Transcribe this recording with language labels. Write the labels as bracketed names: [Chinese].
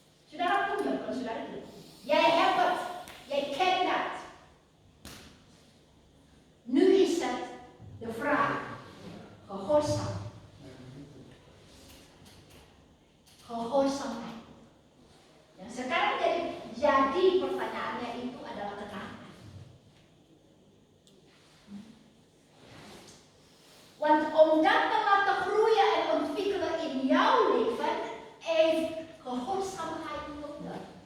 [Indonesian] Saudara punya, bukan saudara tidak. [Dutch] Jij hebt het, jij kent dat. Nu is het de vraag, gehoorzaam. Gehoorzaamheid. [Indonesian] Yang sekarang jadi pertanyaannya itu adalah ketaatan. [Dutch] Want om dat te laten groeien en ontwikkelen in jouw leven, heeft gehoorzaamheid nodig.